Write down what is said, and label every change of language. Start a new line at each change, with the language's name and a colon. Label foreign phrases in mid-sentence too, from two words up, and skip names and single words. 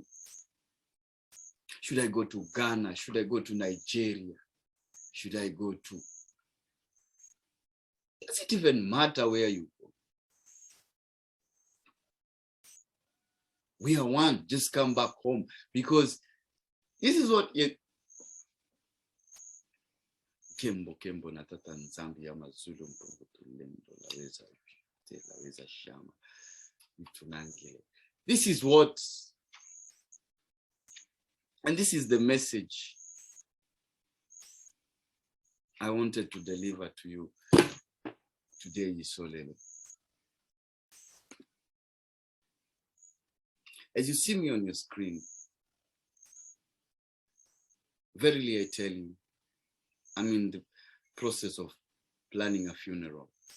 English: Should I go to Ghana? Should I go to Nigeria? Should I go to... Does it even matter where you go? We are one. Just come back home. Because this is what...
Kongo: Kembo Kembo Natata Nzambi Yamazulu Mpungu Tulendo Laweza Shama Mtunangile.
English: This is what... And this is the message I wanted to deliver to you today, Isolele. As you see me on your screen, verily I tell you, I'm in the process of planning a funeral.